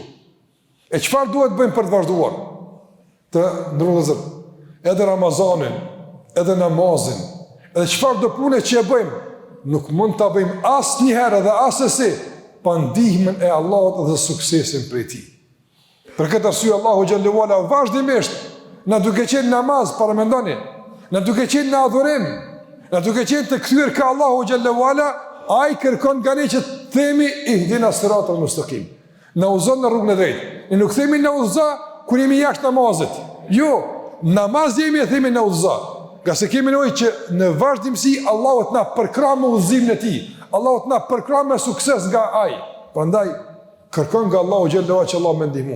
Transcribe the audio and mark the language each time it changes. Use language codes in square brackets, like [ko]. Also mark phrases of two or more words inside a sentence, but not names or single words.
[sq] E çfarë duhet bëjmë për të vazhduar? Të ndërlozër, edhe Ramazanin, edhe namazin, edhe çfarë do pune që e bëjmë, nuk mund ta bëjmë asnjëherë dhe asesi pa ndihmën e Allahut dhe suksesin prej tij. Për këtë arsye Allahu [ar] جل وعلا [sq] vazhdimisht na duke qenë namaz, para mendoni, na duke qenë në adhurim, na duke qenë të kthyer ka Allahu xhallahu ala, ai kërkon nga ne që të themi [ar] اهدنا الصراط المستقيم. [sq] Na udhëzon në rrugën e drejtë. Ne nuk themi na udhëzo kur jemi jashtë namazit. Jo, namaz jemi e themi na udhëzo. Nga se kemi nevojë që në vazhdimsi Allahu të na përkrahë me udhëzimin e tij. Allahu të na përkrahë me sukses nga ai. Prandaj kërkon nga Allahu xhallahu që Allah më ndihmo.